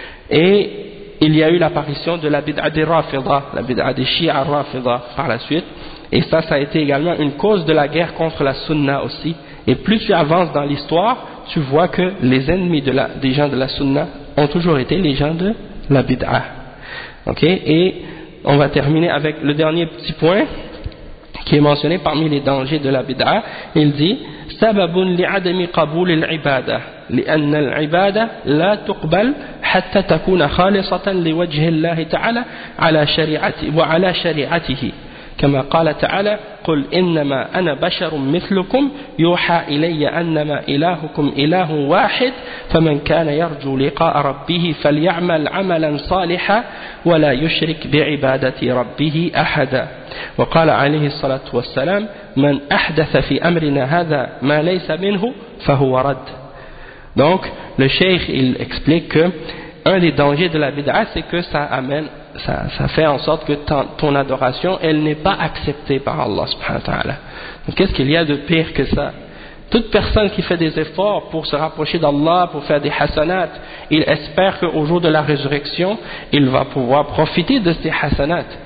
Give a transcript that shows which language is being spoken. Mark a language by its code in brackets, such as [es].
[fr] Et il y a eu l'apparition de la bid'a des rafidah, la bid'a des shi'a rafidah par la suite, et ça, ça a été également une cause de la guerre contre la sunna aussi. Et plus tu avances dans l'histoire, tu vois que les ennemis des gens de la sunna ont toujours été les gens de la bid'a. Ok, et on va terminer avec le dernier petit point qui est mentionné parmi les dangers de la bid'a. Il dit [ar] sababun li'adami qabul al-ibada لأن العبادة لا تقبل حتى تكون خالصة لوجه الله تعالى على شريعته وعلى شريعته كما قال تعالى قل إنما أنا بشر مثلكم يوحى إلي أنما إلهكم إله واحد فمن كان يرجو لقاء ربه فليعمل عملا صالحا ولا يشرك بعبادة ربه أحدا وقال عليه الصلاة والسلام من أحدث في أمرنا هذا ما ليس منه فهو رد. [fr] Donc, le cheikh, il explique que un des dangers de la bid'a, c'est que ça fait en sorte que ton adoration, elle n'est pas acceptée par Allah subhanahu wa ta'ala. Donc, qu'est-ce qu'il y a de pire que ça? Toute personne qui fait des efforts pour se rapprocher d'Allah, pour faire des hasanats, il espère qu'au jour de la résurrection, il va pouvoir profiter de ses hasanats.